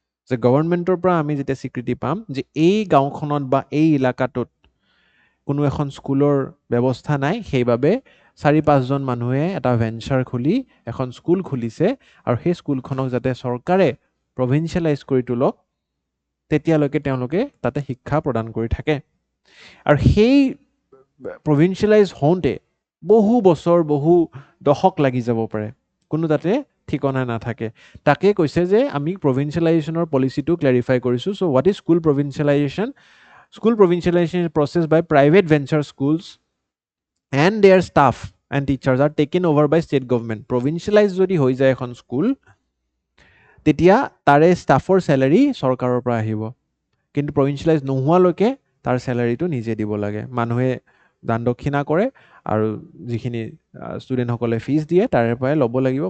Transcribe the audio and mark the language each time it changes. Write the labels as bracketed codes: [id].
[as] যে গভৰ্ণমেণ্টৰ পৰা আমি যেতিয়া স্বীকৃতি পাম যে এই গাঁওখনত বা এই এলেকাটোত কোনো এখন স্কুলৰ ব্যৱস্থা নাই, সেইবাবে 4-5জন মানুহে এটা ভেঞ্চাৰ খুলি এখন স্কুল খুলিছে, আৰু সেই স্কুলখনক যাতে চৰকাৰে প্ৰভিঞ্চিয়েলাইজ কৰি তোলক, তেতিয়ালৈকে তেওঁলোকে তাতে শিক্ষা প্ৰদান কৰি থাকে। আৰু সেই প্ৰভিঞ্চিয়েলাইজ হওঁতে বহু বছৰ, বহু দশক লাগি যাব পাৰে, কোনো তাতে ঠিকনা নাথাকে। তাকে কৈছে যে আমি প্ৰভিঞ্চিয়েলাইজেশ্যনৰ পলিচিটো ক্লেৰিফাই কৰিছোঁ। [en] So' what is school provincialization? School provincialization is processed by private venture schools and their staff and teachers are taken over by state government. [as] Provincialize যদি হৈ যায় এখন স্কুল, তেতিয়া তাৰে ষ্টাফৰ চেলাৰী চৰকাৰৰ পৰা আহিব, কিন্তু প্ৰভিঞ্চিয়েলাইজ নোহোৱালৈকে তাৰ চেলাৰীটো নিজে দিব লাগে। মানুহে দান দক্ষিণা কৰে আৰু যিখিনি ষ্টুডেণ্টসকলে ফিজ দিয়ে তাৰে পৰাই ল'ব লাগিব।